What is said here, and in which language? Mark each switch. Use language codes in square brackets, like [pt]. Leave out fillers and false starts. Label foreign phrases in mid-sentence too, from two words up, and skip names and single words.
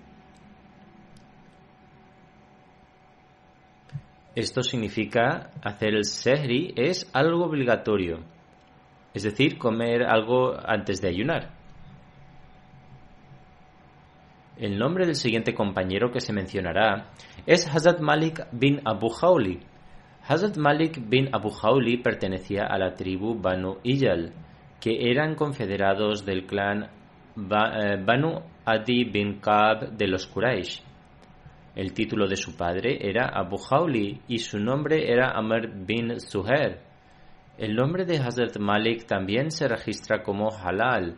[es] Esto significa hacer el sehri es algo obligatorio, es decir, comer algo antes de ayunar. El nombre del siguiente compañero que se mencionará es Hazrat Malik bin Abu Khawli. Hazrat Malik bin Abu Khawli pertenecía a la tribu Banu Iyal, que eran confederados del clan Banu Adi bin Ka'b de los Quraysh. El título de su padre era Abu Khawli y su nombre era Amr bin Zuhair. El nombre de Hazrat Malik también se registra como Halal.